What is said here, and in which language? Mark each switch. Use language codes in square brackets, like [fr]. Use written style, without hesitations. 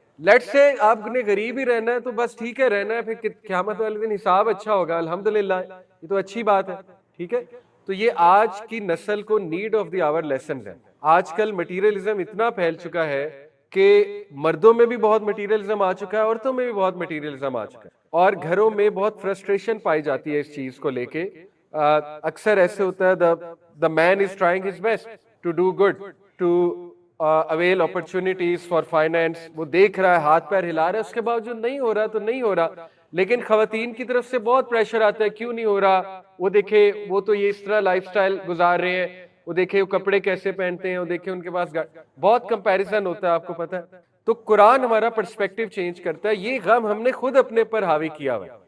[ur] Late سے آپ نے غریب ہی رہنا ہے تو بس ٹھیک ہے رہنا ہے, پھر قیامت والے دن حساب اچھا ہوگا, الحمدللہ, یہ تو اچھی بات ہے, ٹھیک ہے. تو یہ آج کی نسل کو need of the our lessons ہے. آج کل مٹیریلزم اتنا پھیل چکا ہے کہ مردوں میں بھی بہت مٹیریلزم آ چکا ہے, عورتوں میں بھی بہت مٹیریلزم آ چکا ہے, اور گھروں میں بہت فرسٹریشن پائی جاتی ہے اس چیز کو لے کے. اکثر ایسے ہوتا ہے [en] the man is trying his best to do good, to avail opportunities for finance. [ur] وہ دیکھ رہا ہے, ہاتھ پیر ہلا رہا ہے, اس کے باوجود نہیں ہو رہا تو نہیں ہو رہا. لیکن خواتین کی طرف سے بہت پریشر آتا ہے, کیوں نہیں ہو رہا, وہ دیکھے وہ تو یہ اس طرح لائف سٹائل گزار رہے ہیں, وہ دیکھے وہ کپڑے کیسے پہنتے ہیں, وہ دیکھے ان کے پاس بہت کمپیریزن ہوتا ہے, آپ کو پتہ ہے. تو قرآن ہمارا پرسپیکٹو چینج کرتا ہے. یہ غم ہم نے خود اپنے پر حاوی کیا ہوا ہے.